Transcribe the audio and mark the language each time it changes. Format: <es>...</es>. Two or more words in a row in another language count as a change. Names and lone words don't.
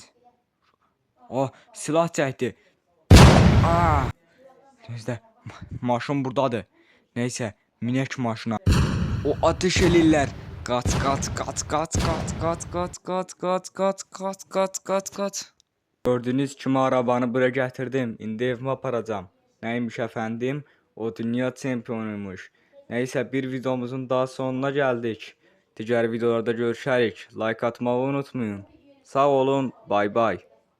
<az>O, silah çəkdi. Gözlə, maşın buradadır. Neysə, minək maşına. O ateş eləyirlər. Qaç. Gördüğünüz kimi arabanı bura gətirdim. İndi evimə aparacağım.</az> <tr>Neymiş efendim?</tr> <az>O dünya çempionuymuş.</az> <tr>Neyse, bir videomuzun daha sonuna geldik.</tr> <az>Diğer videolarda görüşərik.</az> <tr>Like atmayı unutmayın. Sağ olun. Bay bay.</tr>